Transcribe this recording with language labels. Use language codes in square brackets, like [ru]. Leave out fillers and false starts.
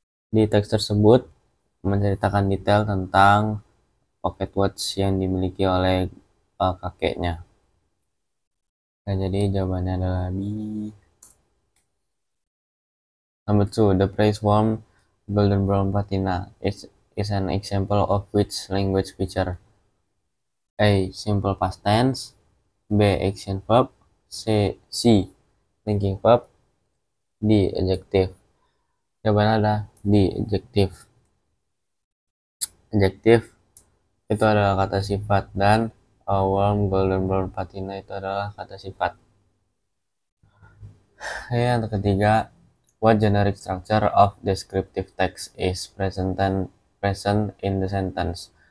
[id] Di teks tersebut menceritakan detail tentang pocket watch yang dimiliki oleh kakeknya. Nah, jadi jawabannya adalah B. [en] Number 2. The phrase warm golden brown patina is an example of which language feature? A. Simple past tense. B. Action verb. C. Thinking verb. D. Adjective. [id] Jawabannya adalah [en] D. Adjective. [id] Adjective itu adalah kata sifat dan warm golden brown patina itu adalah kata sifat. Yang ketiga, [en] what generic structure of descriptive text is present in the sentence?